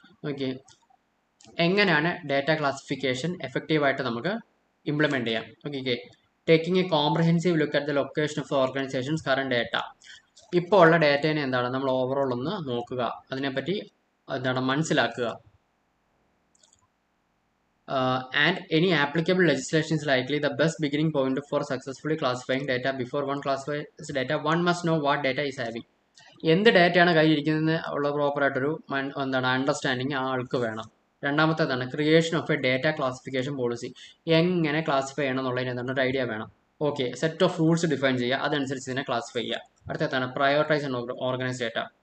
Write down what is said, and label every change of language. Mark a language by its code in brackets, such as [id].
[ml] Okay, എങ്ങനെയാണ് data classification എഫക്റ്റീവായിട്ട് നമുക്ക് ഇംപ്ലിമെന്റ് ചെയ്യാം. [en] Okay, taking a comprehensive look at the location of the organisation's current data. [ml] ഇപ്പോൾ ഉള്ള ഡേറ്റേനെ എന്താണ് നമ്മൾ ഓവറോൾ ഒന്ന് നോക്കുക, അതിനെപ്പറ്റി എന്താണ് മനസ്സിലാക്കുക. [en] And any applicable legislation is likely the best beginning point for successfully classifying data. Before one classifies data, one must know what data is having. [ml] എന്ത് ഡേറ്റയാണ് കയ്യിരിക്കുന്നതെന്ന് ഉള്ള പ്രോപ്പറായിട്ടൊരു എന്താണ് അണ്ടർസ്റ്റാൻഡിങ് ആൾക്ക് വേണം. രണ്ടാമത്തേതാണ് [en] Creation of a data classification policy. [ml] എങ്ങനെ classify ചെയ്യണം എന്നുള്ളതിന് എന്താണ് ഒരു ഐഡിയ വേണം. Okay, set of rules define ചെയ്യുക, അതനുസരിച്ച് ഇതിനെ ക്ലാസിഫൈ ചെയ്യുക. അടുത്തതാണ് [en] Prioritise and organise data.